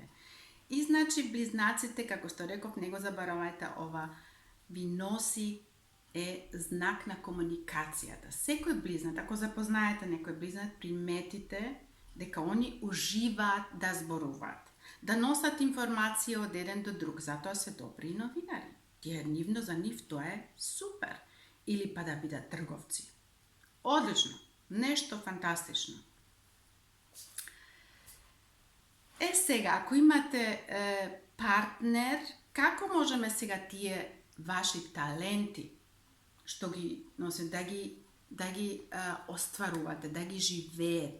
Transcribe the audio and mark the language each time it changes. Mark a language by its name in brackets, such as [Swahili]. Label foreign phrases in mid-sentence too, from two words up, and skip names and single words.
[Macedonian] И значи близнаците, како што реков, не го заборавајте, ова ви носи знак на комуникацијата. Секој близнат, ако запознаете некој близнат, приметите дека они уживаат да зборуваат, да носат информација од еден до друг, затоа се добри новинари. За нив тоа е супер. или па да бидат трговци. [Serbian] Odlično, nešto fantastično. [Macedonian] Сега, ако имате партнер, како можеме сега тие ваши таленти, што ги носите, да ги остварувате, да ги живеете?